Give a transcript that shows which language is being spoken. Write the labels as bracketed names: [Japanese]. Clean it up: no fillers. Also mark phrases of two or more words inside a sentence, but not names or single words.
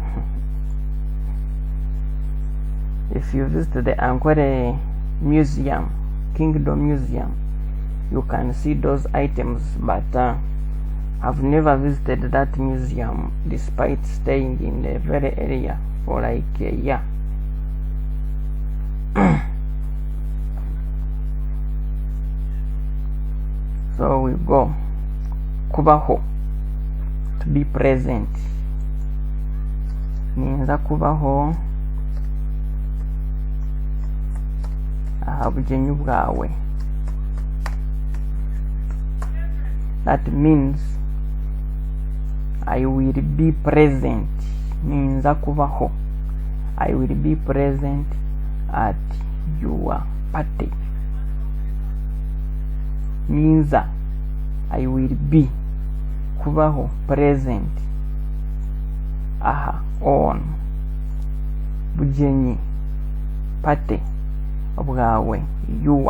[English] If you visit the Ankole Museum, Kingdom Museum, you can see those items, but I've never visited that museum despite staying in the very area for like a year. So we go kubaho, to be present. [Nyankole] Ninza kubaho ahabujenyu bwawe. [English] That means I will be present. [Nyankole] Ninza kubaho, [English] I will be present at your party. Ninza, I will be, kubaho, present, aha, on, bujenyi, party, bwawe, your.